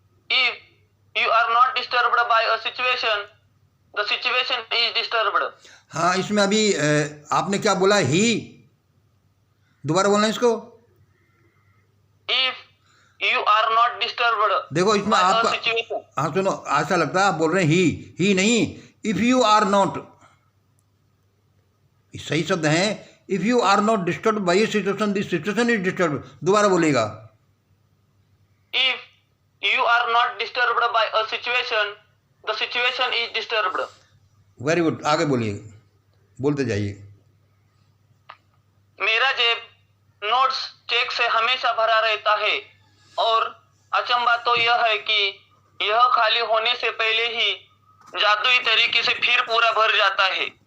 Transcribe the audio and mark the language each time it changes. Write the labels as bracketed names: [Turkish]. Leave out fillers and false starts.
[English] If you are not disturbed by a situation, the situation is disturbed. [Hindi] हाँ, इसमें अभी आपने क्या बोला? ही, दोबारा बोलना इसको। [English] If you are not disturbed [Hindi] देखो इसमें [English] by a [Hindi] आपका, [English] situation, [Hindi] हाँ सुनो, ऐसा लगता है आप बोल रहे हैं ही नहीं। [English] if you are not, [Hindi] सही शब्द है। [English] If you are not disturb by situation, this situation is disturb. [Hindi] दोबारा बोलेगा। [English] if you are not disturbed by a situation, the situation is disturbed. [Hindi] Very good, आगे बोलिए, बोलते जाइए। मेरा जेब नोट्स चेक से हमेशा भरा रहता है और अचंभा तो यह है कि यह खाली होने से पहले ही जादुई तरीके से फिर पूरा भर जाता है।